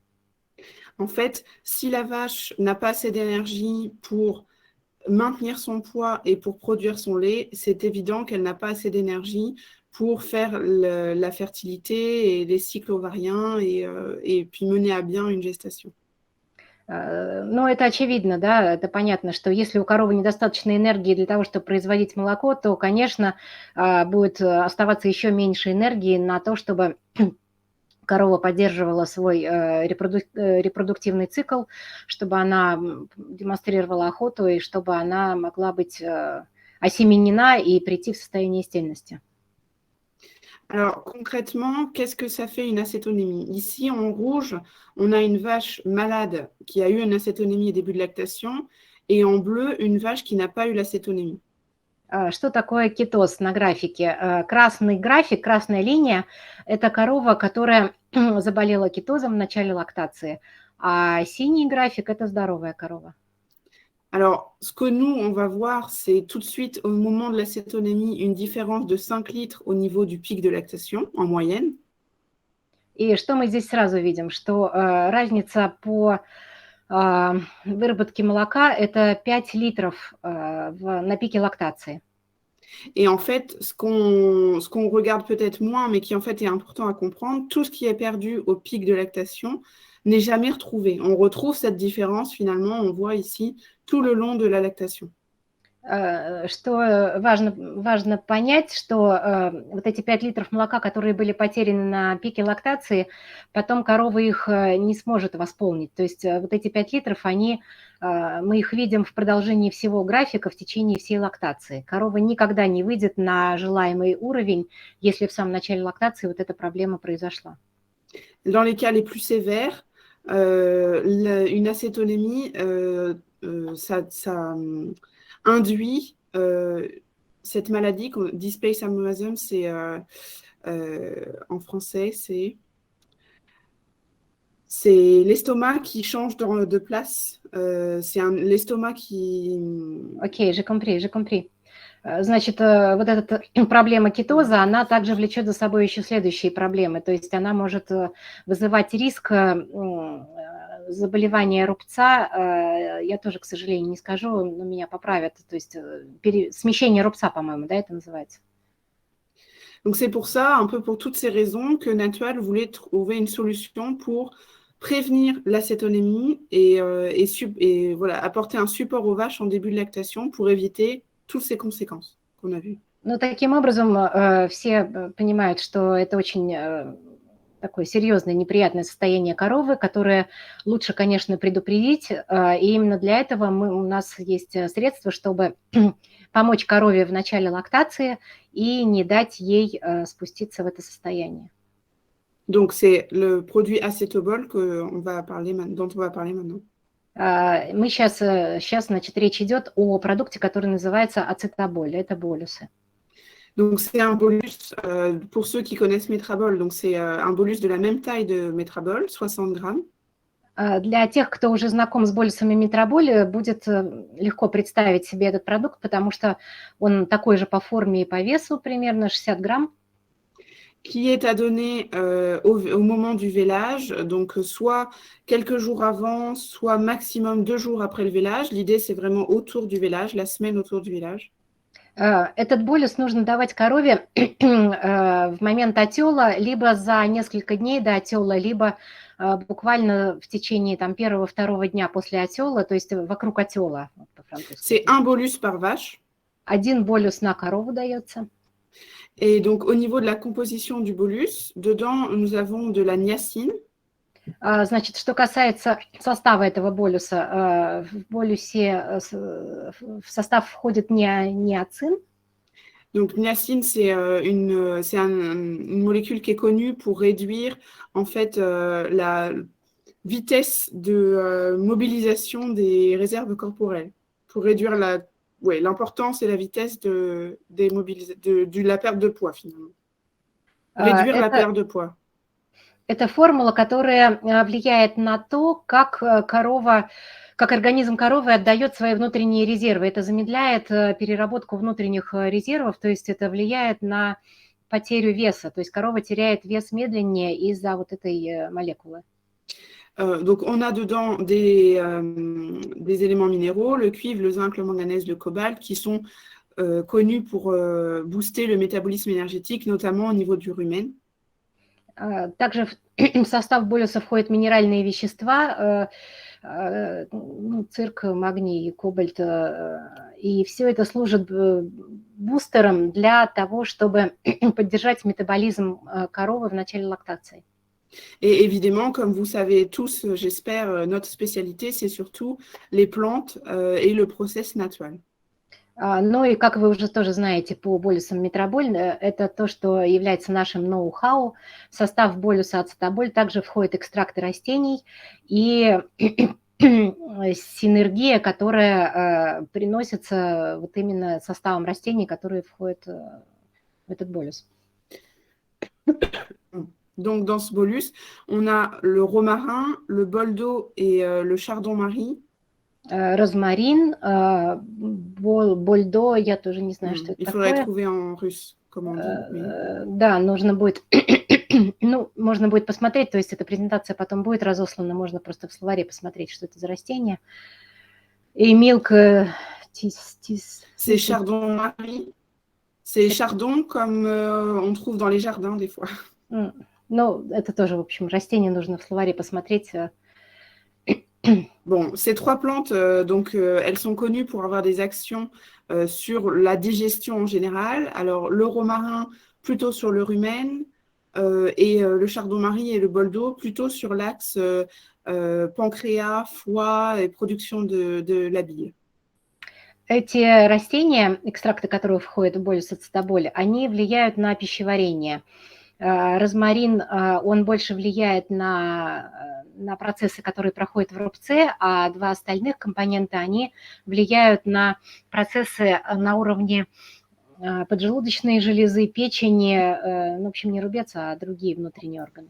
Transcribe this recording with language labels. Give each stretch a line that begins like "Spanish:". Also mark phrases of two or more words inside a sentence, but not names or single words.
French: En fait, si la vache n'a pas assez d'énergie pour maintenir son poids et pour produire son lait, c'est évident qu'elle n'a pas assez d'énergie pour faire la fertilité et les cycles ovariens et puis mener à bien une gestation.
Russian: Ну, это очевидно, да, это понятно, что если у коровы недостаточно энергии для того, чтобы производить молоко, то, конечно, будет оставаться еще меньше энергии на то, чтобы корова поддерживала свой репродуктивный цикл, чтобы она демонстрировала охоту и чтобы она могла быть осеменена и прийти в состояние стельности.
French: Alors concrètement, qu'est-ce que ça fait une acétonémie? Ici, en rouge, on a une vache malade qui a eu une acétonémie au début de lactation, et en bleu, une vache qui n'a pas eu l'acétonémie.
Russian: Что такое кетоз на графике? Красный график, красная линия – это корова, которая заболела кетозом в начале лактации, а синий график – это здоровая корова.
French: Alors, ce que nous, on va voir, c'est tout de suite, au moment de l'acétonémie, une différence de 5 litres au niveau du pic de lactation, en moyenne.
Russian: И что мы здесь сразу видим? Что разница по выработке молока – это 5 литров на пике лактации.
French: Et en fait, ce qu'on regarde peut-être moins, mais qui en fait est important à comprendre, tout ce qui est perdu au pic de lactation n'est jamais retrouvé. On retrouve cette différence, finalement, on voit ici, tout le long de la lactation.
Russian: Что важно понять, что вот эти 5 литров молока, которые были потеряны на пике лактации, потом корова их не сможет восполнить. То есть вот эти 5 литров, мы их видим в продолжении всего графика, в течение всей лактации. Корова никогда не выйдет на желаемый уровень, если в самом начале лактации вот эта проблема произошла.
French: Dans les cas les plus sévères, une acétonémie, ça induit cette maladie,
English: Displace amelism,
French: c'est en français, c'est l'estomac qui change de place. C'est l'estomac qui... Окей, j'ai compris.
Russian: Значит, вот эта проблема кетоза, она также влечет за собой еще следующие проблемы. То есть она может вызывать риск заболевания рубца. Я тоже, к сожалению, не скажу, но меня поправят. То есть смещение рубца, по-моему, да, это называется.
French: Donc c'est pour ça, un peu pour toutes ces raisons, que Natural voulait trouver une solution pour prévenir l'acétonémie et voilà, apporter un support aux vaches en début de lactation pour éviter toutes ces conséquences qu'on a vues.
Russian: Ну, таким образом, все понимают, что это очень такое серьезное, неприятное состояние коровы, которое лучше, конечно, предупредить. И именно для этого у нас есть средства, чтобы помочь корове в начале лактации и не дать ей спуститься в это состояние.
French: Donc, c'est le produit acétobol dont on va parler maintenant.
Russian: Мы сейчас, значит, речь идет о продукте, который называется ацетаболь. Это болюсы.
French: Donc, c'est un bolus, pour ceux qui connaissent Métrabol, donc c'est un bolus de la même taille de Métrabol, 60 grammes.
Russian: Для тех, кто уже знаком с болюсами Метраболь, будет легко представить себе этот продукт, потому что он такой же по форме и по весу, примерно 60 грамм.
French: Qui est à donner au moment du vélage, donc soit quelques jours avant, soit maximum 2 jours après le vélage. L'idée, c'est vraiment autour du vélage, la semaine autour du vélage.
Russian: Этот болюс нужно давать корове в момент отела, либо за несколько дней до отела, либо буквально в течение первого-второго дня после отела, то есть вокруг отела.
French: C'est un bolus par vache.
Russian: Один болюс на корову дается.
French: Et donc, au niveau de la composition du bolus, dedans, nous avons de la niacine.
Russian: Значит, что касается состава этого болюса, в болюсе в состав входит ниацин.
French: Donc, niacine, c'est une molécule qui est connue pour réduire, en fait, la vitesse de mobilisation des réserves corporelles, pour réduire l'importance et la vitesse de la perte de poids, finalement. Réduire la perte de poids.
Russian: Это формула, которая влияет на то, как организм коровы отдает свои внутренние резервы. Это замедляет переработку внутренних резервов, то есть это влияет на потерю веса. То есть корова теряет вес медленнее из-за вот этой молекулы.
French: Donc, on a dedans des éléments minéraux, le cuivre, le zinc, le manganèse, le cobalt, qui sont connus pour booster le métabolisme énergétique, notamment au niveau du rumen.
Russian: Также в состав болюса входят минеральные вещества, ну, цирк, магний, кобальт. И все это служит бустером для того, чтобы поддержать метаболизм коровы в начале лактации.
French: Et évidemment, comme vous savez tous, j'espère, notre spécialité, c'est surtout les plantes et le process naturel.
Russian: Ну и как вы уже тоже знаете по болюсам метроболь, это то, что является нашим ноу-хау. В состав болюса ацетаболь также входят экстракты растений и синергия, которая приносится вот именно составом растений, которые входят в этот болюс.
French: Donc, dans ce bolus, on a le romarin, le boldo et le chardon-marie.
Russian: Розмарин, больдо, я тоже не знаю, что это
French: Il faudrait
Russian: такое.
French: trouver en russe, comment on dit.
Russian: Да, нужно будет, ну, можно будет посмотреть, то есть эта презентация потом будет разослана, можно просто в словаре посмотреть, что это за растение.
English: И milk
French: C'est chardon-marie. C'est chardon comme on trouve dans les jardins des fois.
Russian: Ну, это тоже, в общем, растение нужно в словаре посмотреть.
French: Bon, ces trois plantes, donc, elles sont connues pour avoir des actions sur la digestion en général. Alors, le romarin, plutôt sur le rumen, et le chardon-marie et le boldo, plutôt sur l'axe pancréas, foie et production de la bile.
Russian: Эти растения, экстракты которых входят в болюс ацетаболь, они влияют на пищеварение. Розмарин, он больше влияет на процессы, которые проходят в рубце, а два остальных компонента, они влияют на процессы на уровне поджелудочной железы, печени, ну, в общем, не рубец, а другие внутренние органы.